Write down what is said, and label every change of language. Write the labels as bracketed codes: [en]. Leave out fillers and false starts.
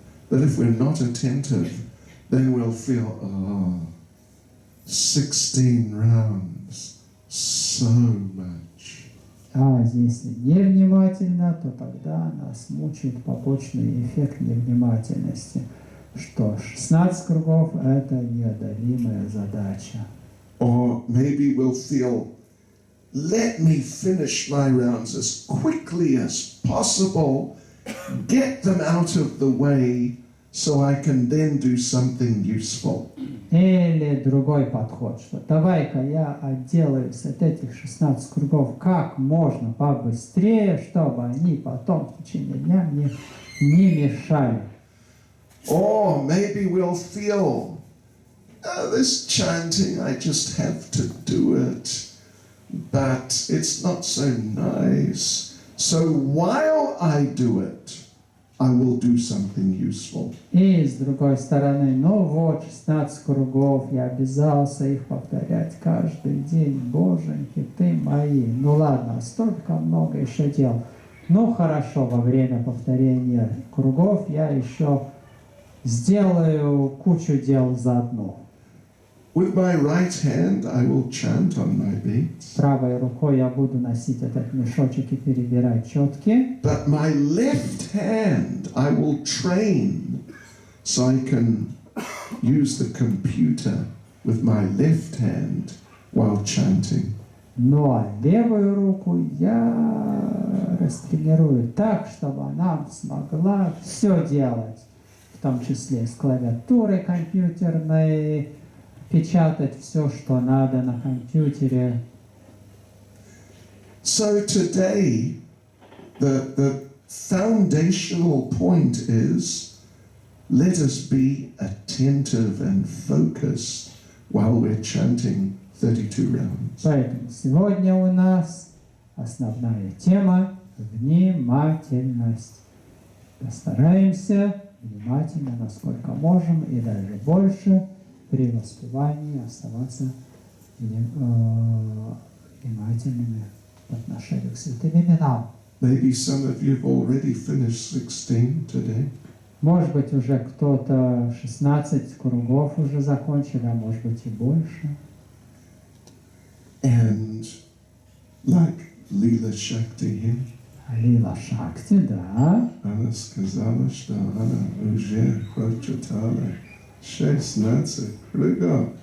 [en] But if we're not attentive, then we'll feel, 16 rounds, so much. [ru] А если невнимательно, то тогда нас мучает побочный эффект невнимательности, что 16 кругов – это неодолимая задача. [en] Or maybe we'll feel, let me finish my rounds as quickly as possible, get them out of the way, so I can then do something useful. [ru] Или другой подход, что давай-ка я отделаюсь от этих 16 кругов как можно побыстрее, чтобы они потом в течение дня мне не мешали. [en] Or maybe we'll feel, this chanting, I just have to do it, but it's not so nice. So while I do it, I will do something useful. [ru] И с другой стороны, ну вот, 16 кругов, я обязался их повторять каждый день. Боженьки ты мои. Ну ладно, столько много еще дел. Ну хорошо, во время повторения кругов я еще сделаю кучу дел заодно. [en] With my right hand, I will chant on my beats. [ru] Правой рукой я буду носить этот мешочек и перебирать четки. [en] But my left hand, I will train so I can use the computer with my left hand while chanting. [ru] Ну а левую руку я растренирую так, чтобы она смогла все делать, в том числе с клавиатурой компьютерной, печатать все, что надо на компьютере. [en] So today, the foundational point is, let us be attentive and focused while we're chanting 32 rounds. [ru] Поэтому сегодня у нас основная тема – внимательность. Постараемся внимательно, насколько можем, и даже больше при воспевании оставаться внимательными по отношению к святым именам. [en] Maybe some of you have already finished 16 today. [ru] Может быть, уже кто-то 16 кругов уже закончил, а может быть и больше. [en] And like Lila Shakti here, [ru] Лила Шакти, да. она сказала, что она уже прочитала 16 кругов.